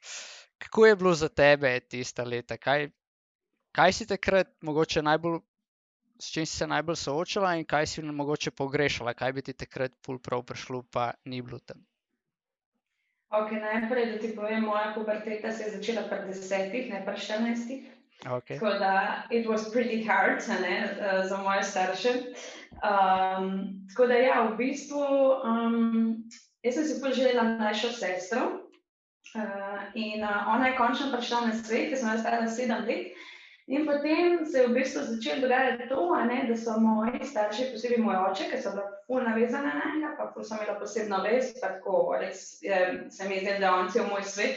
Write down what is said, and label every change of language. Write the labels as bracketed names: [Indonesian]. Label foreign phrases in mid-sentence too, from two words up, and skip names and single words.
[Slovenian] Kako je bilo za tebe tista leta? Kaj si takrat mogoče s čim si se najbolj soočala in kaj si mogoče pogrešala, kaj bi ti takrat prav prišlo, pa ni bilo tam? Ok, najprej, da ti povem, moja puberteta se je začela pri 10, ne pri 14. Okay. Tako da, [English] it was pretty hard, [Slovenian] ne, za moje starše. Tako da ja, v bistvu, jaz sem si želela mlajšo sestro in ona je končno prišla na svet, ker sem bila stara 7 let. In potem se je v bistvu začelo dogajati to, da so moji starši, posebej moj oče, ker so bila ful navezana na njega, pa ful sem imela posebno vez, pa tako res se mi je zdelo, da on cel moj svet.